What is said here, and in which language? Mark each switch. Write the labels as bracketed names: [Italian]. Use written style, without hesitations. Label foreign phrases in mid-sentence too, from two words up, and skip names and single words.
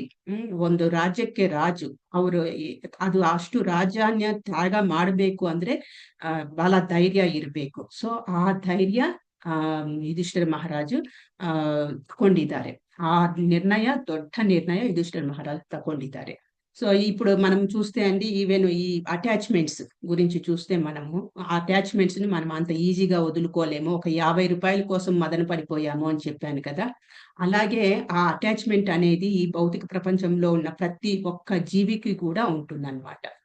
[Kannada] ಒಂದು ರಾಜ್ಯಕ್ಕೆ ರಾಜು. ಅವರು ಅದು ಅಷ್ಟು ರಾಜ್ಯಾನ್ಯ ತ್ಯಾಗ ಮಾಡಬೇಕು ಅಂದ್ರೆ ಬಹಳ ಧೈರ್ಯ ಇರಬೇಕು. ಸೊ, ಆ ಧೈರ್ಯ ಯುಧಿಷ್ಠಿರ ಮಹಾರಾಜು ತಗೊಂಡಿದ್ದಾರೆ. ಆ ನಿರ್ಣಯ ದೊಡ್ಡ ನಿರ್ಣಯ ಯುಧಿಷ್ಠಿರ ಮಹಾರಾಜು ತಗೊಂಡಿದ್ದಾರೆ. [Telugu] సో, ఇప్పుడు మనం చూస్తే అండి ఈవెన్ ఈ అటాచ్‌మెంట్స్ గురించి చూస్తే మనము ఆ అటాచ్‌మెంట్స్‌ని మనం అంత ఈజీగా వదులుకోలేము. ఒక రూ. 50 కోసం మదన పడిపోయాము అని చెప్పాను కదా! అలాగే ఆ అటాచ్‌మెంట్ అనేది ఈ భౌతిక ప్రపంచంలో ఉన్న ప్రతి ఒక్క జీవికి కూడా ఉంటుందన్నమాట.